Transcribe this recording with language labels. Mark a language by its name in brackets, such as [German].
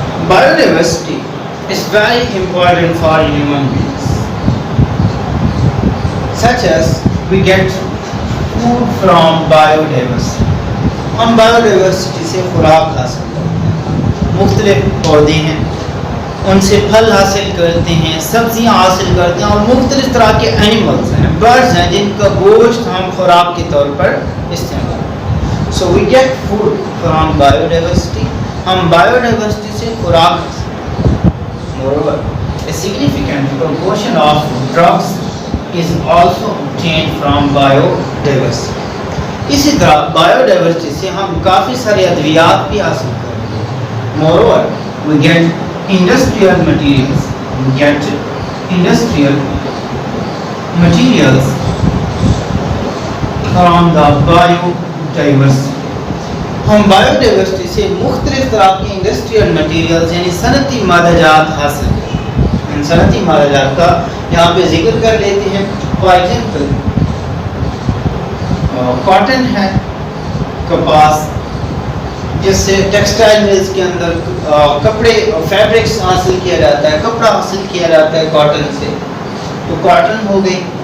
[English] Biodiversity is very important for human beings, such as we get food from biodiversity. [Urdu] ہم بایوڈائیورسٹی سے خوراک حاصل کرتے ہیں. مختلف پودے ہیں, ان سے پھل حاصل کرتے ہیں, سبزیاں حاصل کرتے ہیں, اور مختلف طرح کے اینیملز ہیں, برڈز ہیں, جن کا گوشت ہم خوراک کے طور پر استعمال کرتے ہیں. [English] So we get food from biodiversity. [Urdu] ہم بایوڈائیورسٹی سے خوراک حاصل کرتے ہیں. [English] Moreover, a significant proportion of drugs is also obtained from biodiversity. [Urdu] اسی طرح بایوڈائیورسٹی سے ہم کافی سارے ادویات بھی حاصل کرتے ہیں. [English] Moreover, we get industrial materials. We get industrial materials from the biodiversity. [Urdu] ہم بایوڈائیورسٹی سے مختلف طرح کے انڈسٹریل مٹیریلز یعنی صنعتی مادہ جات حاصل کرتے ہیں. ان صنعتی مادہ جات کا یہاں پہ ذکر کر لیتے ہیں. فار ایگزامپل کاٹن ہے, کپاس, جس سے ٹیکسٹائل ملز کے اندر کپڑے فیبرکس حاصل کیا جاتا ہے, کپڑا حاصل کیا جاتا ہے کاٹن سے, تو کاٹن ہو گئی.